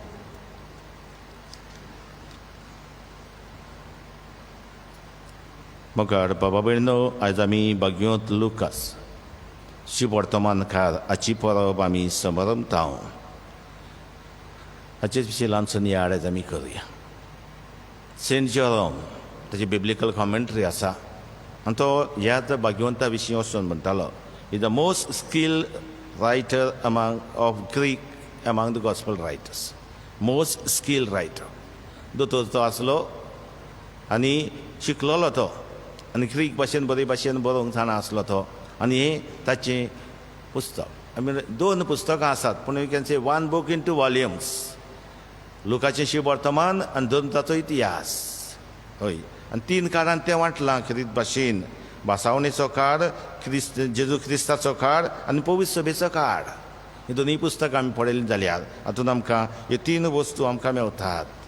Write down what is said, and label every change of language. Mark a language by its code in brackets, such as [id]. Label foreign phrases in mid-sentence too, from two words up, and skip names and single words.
[kok] मोगाड बाबा भयणो, आयज आमी भगवंत लुकास शुभ वर्तमानकार हाची परब आमी समरमतांव. हाचेच विशीं ल्हानसो याद आयज आमी करुया. सेंट जेरोम ताची [en] biblical commentary [kok] आसा आनी तो ह्याच भगवंता विशीं वचून म्हणटालो [en] is the most skilled writer among of Greek among the gospel writers. most skilled writer. [kok] दोतोर तो आसलो आनी शिकलोलो तो आनी ग्रीक भाशेन बरे भाशेन बरोवंक जाणा आसलो तो आनी हें ताचें पुस्तक. [en] I mean [kok] 2 पुस्तकां आसात पूण [en] you can say 1 book in 2 volumes. [kok] लुकाचें शुभ वर्तमान आनी दोनताचो इतिहास. हय आनी 3 काळांत तें वांटलां ख्रीत भाशेन. भासावणेचो काळ, जेजू क्रिस्ताचो काळ आनी पवित्र सभेचो काळ. ही दोनूय पुस्तकां आमी पळयलीं जाल्यार हातूंत आमकां ह्यो 3 वस्तू आमकां मेवतात.